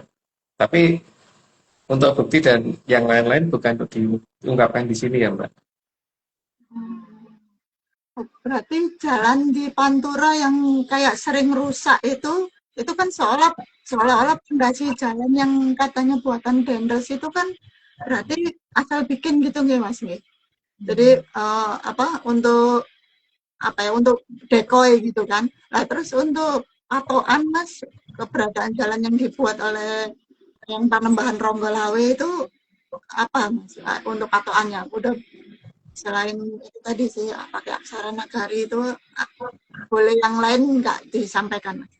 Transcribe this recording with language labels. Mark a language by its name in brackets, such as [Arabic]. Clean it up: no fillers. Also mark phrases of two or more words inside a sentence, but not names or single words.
[Indonesian] Tapi untuk bukti dan yang lain-lain bukan untuk diungkapkan di sini ya Mbak. Berarti jalan di Pantura yang kayak sering rusak itu kan seolah-olah pondasi jalan yang katanya buatan Dendels itu kan berarti asal bikin gitu nggih Mas nggih. Jadi untuk dekoy gitu kan. Nah, terus untuk patokan Mas, keberadaan jalan yang dibuat oleh yang Panembahan Ronggolawe itu apa Mas? Untuk patokannya udah Selain itu tadi sih pakai aksara nagari itu boleh yang lain nggak disampaikan?